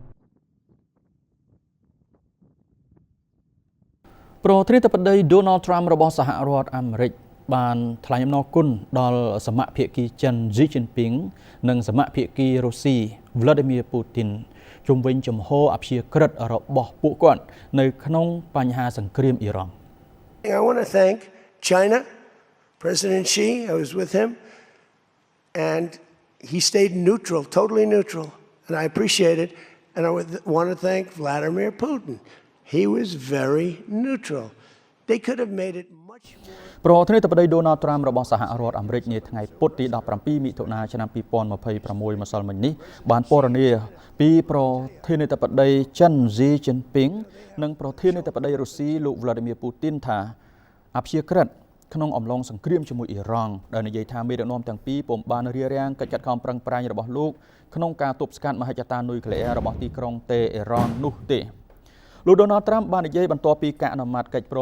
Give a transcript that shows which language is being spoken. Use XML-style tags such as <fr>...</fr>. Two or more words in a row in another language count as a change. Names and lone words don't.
<km>ប្រធានាធិបតី Donald Trump របស់សហរដ្ឋអាមេរិកបានថ្លែងអំណរគុណដល់សមភាគីចិន Xi Jinping និងសមភាគីរុស្ស៊ី Vladimir Putin ជុំវិញជំហរអព្យាក្រឹតរបស់ពួកគាត់នៅក្នុងបញ្ហាសង្គ្រាមអ៊ីរ៉ង់</km> <en>I want to thank China, President Xi, I was with him, and he stayed neutral, totally neutral, and I appreciate it. And I want to thank Vladimir Putin. He was very neutral. They could have made it much more.</en> <km>ប្រធានាធិបតី Donald Trump របស់សហរដ្ឋអាមេរិកនាថ្ងៃពុធទី 17 មិថុនា ឆ្នាំ 2026 ម្សិលមិញនេះបានពណ៌នាពីប្រធានាធិបតីចិន Xi Jinping និងប្រធានាធិបតីរុស្ស៊ីលោក Vladimir Putin ថាអព្យាក្រឹតក្នុងអំឡុងសង្គ្រាមជាមួយអ៊ីរ៉ង់ដែលនិយាយថាមេដឹកនាំទាំងពីរពុំបានរារាំងកិច្ចខិតខំប្រឹងប្រែងរបស់លោកក្នុងការទប់ស្កាត់មហិច្ឆតានុយក្លេអ៊ែររបស់ទីក្រុងតេអ៊ីរ៉ង់នោះទេលោក Donald Trump បាននិយាយបន្ទាប់ពីការអនុម័តកិច្ចព្រម</km>